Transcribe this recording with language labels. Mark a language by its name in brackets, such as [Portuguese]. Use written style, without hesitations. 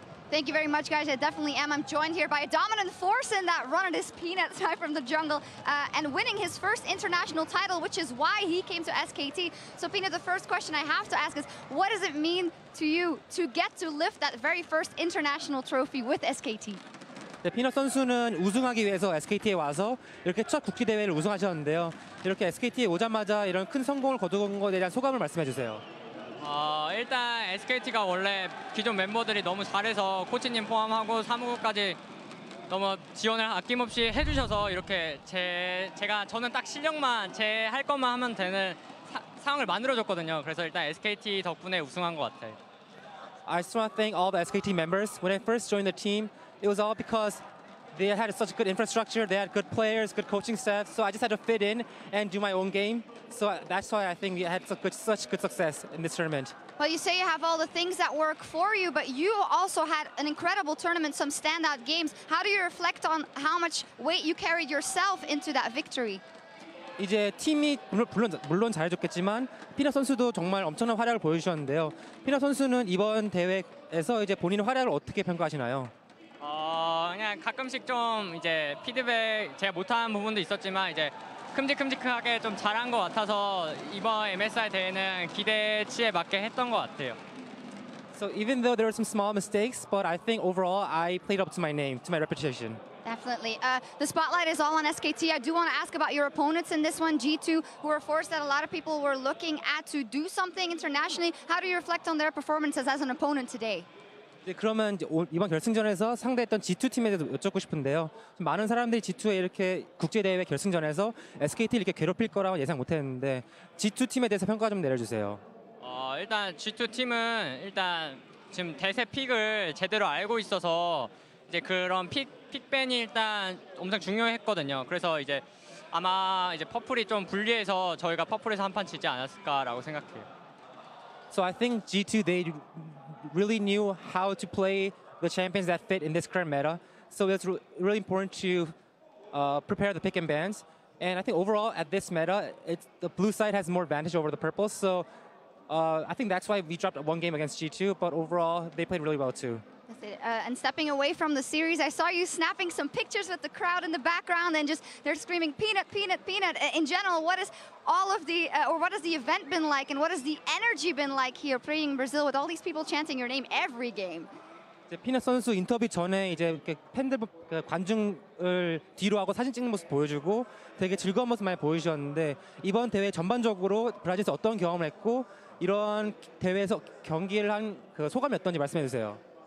[English] Thank you very much, guys. I definitely am. I'm joined here by a dominant force in that run. It is Peanut from the jungle and winning his first international title, which is why he came to SKT. So, Peanut, the first question I have to ask is, what does it mean to you to get to lift that very first international trophy with SKT? [Korean] 네, 피넛 선수는 우승하기 위해서 SKT에 와서 이렇게 첫 국제대회를 우승하셨는데요. 이렇게 SKT에 오자마자 이런 큰 성공을 거둔 것에 대한 소감을 말씀해 주세요. 일단 SKT가 원래 기존 멤버들이 너무 잘해서 코치님 포함하고 사무국까지 너무 지원을 아낌없이 해주셔서 이렇게 저는 딱 실력만 제 할 것만 하면 되는 상황을 만들어줬거든요. 그래서 일단 SKT 덕분에 우승한 것 같아요. [English] I just want to thank all the SKT members. When I first joined the team, it was all because they had such good infrastructure, they had good players, good coaching staff, so I just had to fit in and do my own game. So that's why I think we had such good success in this tournament. Well, you say you have all the things that work for you, but you also had an incredible tournament, some standout games. How do you reflect on how much weight you carried yourself into that victory? [Korean] 이제 팀이 물론 잘해줬겠지만 피넛 선수도 정말 엄청난 활약을 보여주셨는데요. 피넛 선수는 이번 대회에서 이제 본인의 활약을 어떻게 평가하시나요? 그냥 가끔씩 좀 이제 피드백 제가 못하는 부분도 있었지만 이제 큼직큼직하게 좀 잘한 것 같아서 이번 MSI 대회는 기대치에 맞게 했던 것 같아요. [English] So even though there were some small mistakes, but I think overall I played up to my name, to my reputation. Definitely. The spotlight is all on SKT. I do want to ask about your opponents in this one, G2, who are a force that a lot of people were looking at to do something internationally. How do you reflect on their performances as an opponent today? [Korean] 네, 그러면 이제 이번 결승전에서 상대했던 G2 팀에 대해서 여쭙고 싶은데요. 많은 사람들이 G2에 이렇게 국제대회 결승전에서 SKT를 이렇게 괴롭힐 거라고 예상 못했는데 G2 팀에 대해서 평가 좀 내려주세요. 일단 G2 팀은 일단 지금 대세 픽을 제대로 알고 있어서 이제 그런 픽밴이 일단 엄청 중요했거든요. 그래서 이제 아마 이제 퍼플이 좀 불리해서 저희가 퍼플에서 한 판 지지 않았을까라고 생각해요. [English] So I think G2 they really knew how to play the champions that fit in this current meta. So it's really important to prepare the pick and bans. And I think overall at this meta, the blue side has more advantage over the purple. So I think that's why we dropped one game against G2. But overall, they played really well too. And stepping away from the series, I saw you snapping some pictures with the crowd in the background, and they're screaming "Peanut, Peanut, Peanut." In general, what is what has the event been like, and what has the energy been like here, playing Brazil with all these people chanting your name every game? [Korean] 피넛 선수 인터뷰 전에 이제 이렇게 팬들 관중을 뒤로 하고 사진 찍는 모습 보여주고 되게 즐거운 모습 많이 보여주셨는데 이번 대회 전반적으로 브라질에서 어떤 경험을 했고 이런 대회에서 경기를 한 그 소감이 어떤지 말씀해 주세요.